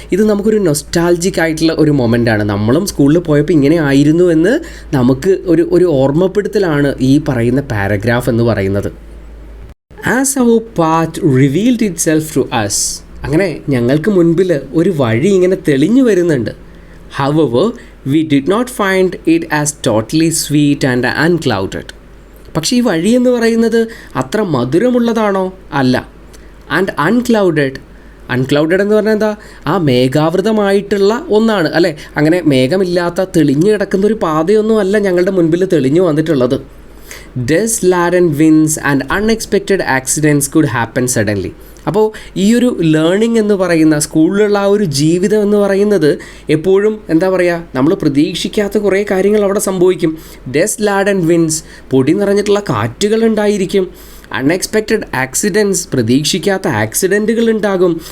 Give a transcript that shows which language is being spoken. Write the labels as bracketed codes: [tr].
[ml] ഇത് നമുക്കൊരു നൊസ്റ്റാൾജിക് ആയിട്ടുള്ള ഒരു മൊമെൻ്റാണ്. നമ്മളും സ്കൂളിൽ പോയപ്പോൾ ഇങ്ങനെ ആയിരുന്നു എന്ന് നമുക്ക് ഒരു ഓർമ്മപ്പെടുത്തലാണ് ഈ പറയുന്ന പാരഗ്രാഫ് എന്ന് പറയുന്നത്. [en] As our path revealed itself to us. [ml] അങ്ങനെ ഞങ്ങൾക്ക് മുൻപിൽ ഒരു വഴി ഇങ്ങനെ തെളിഞ്ഞു വരുന്നുണ്ട്. [en] However, we did not find it as totally sweet and unclouded. [ml] പക്ഷേ ഈ വഴി എന്ന് പറയുന്നത് അത്ര മധുരമുള്ളതാണോ? അല്ല. [en] and unclouded [ml] എന്ന് പറഞ്ഞാൽ എന്താ? ആ മേഘാവൃതമായിട്ടുള്ള ഒന്നാണ് അല്ലേ? അങ്ങനെ മേഘമില്ലാത്ത തെളിഞ്ഞു കിടക്കുന്ന ഒരു പാതയൊന്നും അല്ല ഞങ്ങളുടെ മുൻപിൽ തെളിഞ്ഞു വന്നിട്ടുള്ളത്. [en] Dust laden winds and unexpected accidents could happen suddenly. [ml] അപ്പോൾ ഈ ഒരു ലേണിംഗ് എന്ന് പറയുന്ന സ്കൂളിലുള്ള ആ ഒരു ജീവിതം എന്ന് പറയുന്നത് എപ്പോഴും എന്താ പറയുക, നമ്മൾ പ്രതീക്ഷിക്കാത്ത കുറേ കാര്യങ്ങൾ അവിടെ സംഭവിക്കും. [en] dust laden winds, [ml] പൊടി നിറഞ്ഞിട്ടുള്ള കാറ്റുകൾ ഉണ്ടായിരിക്കും. [en] unexpected accidents, [ml] പ്രതീക്ഷിക്കാത്ത ആക്സിഡൻറ്റുകൾ ഉണ്ടാകും.